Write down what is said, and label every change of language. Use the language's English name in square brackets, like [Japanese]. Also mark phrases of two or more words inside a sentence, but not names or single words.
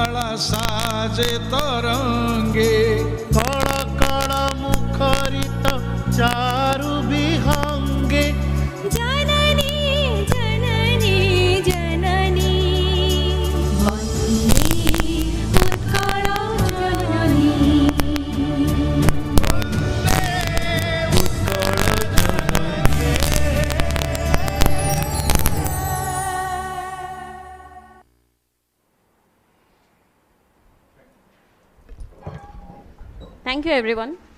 [Odia] ସାଜେ ତରଙ୍ଗେ କଳ କଳ ମୁଖରିତ ଚାରୁ ବିହଙ୍ଗେ ଜନନୀ ଜନନୀ ଜନନୀ ବନ୍ଦେ ଉତ୍କଳ ଜନନୀ [English] Thank you, everyone.